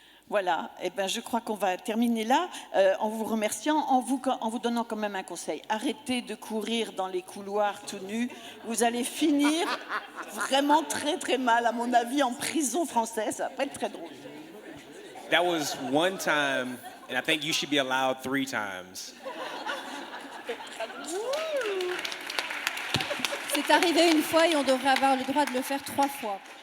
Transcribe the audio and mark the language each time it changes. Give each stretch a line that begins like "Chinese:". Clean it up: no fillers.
French: Voilà, et ben, je crois qu'on va terminer là en vous remerciant, en vous donnant quand même un conseil. Arrêtez de courir dans les couloirs tout nus. Vous allez finir vraiment très très mal, à mon avis, en prison française. Ça va pas être très drôle.
English: That was one time, and I think you should be allowed 3 times.
French: C'est arrivé une fois et on devrait avoir le droit de le faire 3 fois.